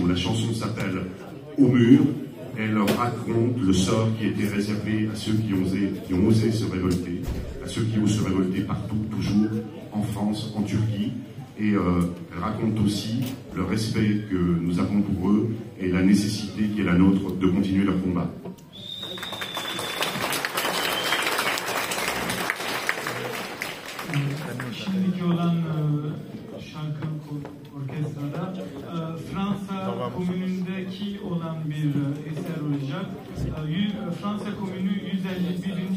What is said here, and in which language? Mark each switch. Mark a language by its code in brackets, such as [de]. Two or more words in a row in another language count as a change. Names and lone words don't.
[fr] La chanson s'appelle « Au mur ». Elle raconte le sort qui était réservé à ceux qui ont osé se révolter, à ceux qui osent se révolter partout, toujours, en France, en Turquie. Et elle raconte aussi le respect que nous avons pour eux et la nécessité qui est la nôtre de continuer leur combat. [tr] Şimdiki olan şarkı orkestrada Fransa Komünü'ndeki olan bir eser olacak. Fransa Komünü 151.